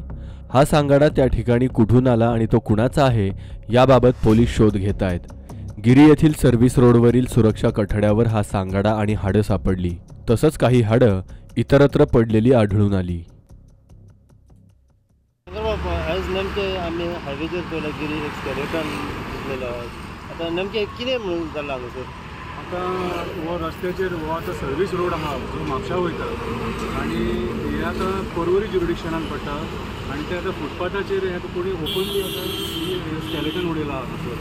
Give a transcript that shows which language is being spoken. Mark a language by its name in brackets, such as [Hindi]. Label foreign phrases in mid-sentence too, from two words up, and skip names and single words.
[Marathi] हा सांगाडा त्या ठिकाणी कुठून आला आणि तो कुणाचा आहे याबाबत पोलीस शोध घेत आहेत. गिरी येथील सर्व्हिस रोडवरील सुरक्षा कठड्यावर हा सांगाडा आणि हाडं सापडली. तसंच काही हाडं इतरत्र पडलेली आढळून आली. [Konkani] आज नेमके आम्ही हायवेचेर पळयला गिरी एक स्केलेटन दिसलेलो. आतां नेमके कितें म्हणून जालां हांगासर? आता हो रस्त्याचेर हो आतां [English] service road [Konkani] आहा जो म्हापशा वयता आनी हे आतां पर्वरी ज्युरिडिक्शनान पडटा आनी ते आतां फुटपाथाचेर हे कोणी ओपनली आतां स्केलेटन उडयला हांगासर.